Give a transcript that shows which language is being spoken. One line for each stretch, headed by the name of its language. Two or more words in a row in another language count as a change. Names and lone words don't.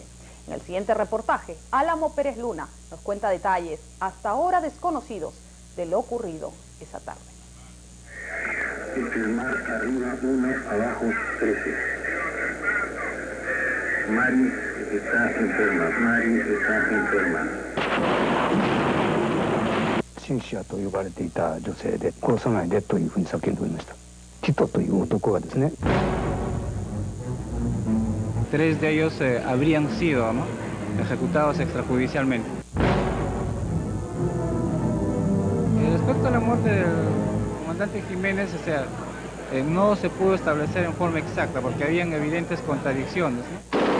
Spanish: En el siguiente reportaje, Álamo Pérez Luna nos cuenta detalles hasta ahora desconocidos de lo ocurrido esa tarde. Firmar arriba 1, abajo 13. Mari está enferma. Mari está enferma.
Japanese: シンシアと呼ばれていた女性で殺さないでというふうに叫んでおりました。ティトという男がですね。
Spanish: Tres de ellos habrían sido, ¿no?, ejecutados extrajudicialmente. Respecto a la muerte del comandante Jiménez, o sea, no se pudo establecer en forma exacta porque habían evidentes contradicciones, ¿no?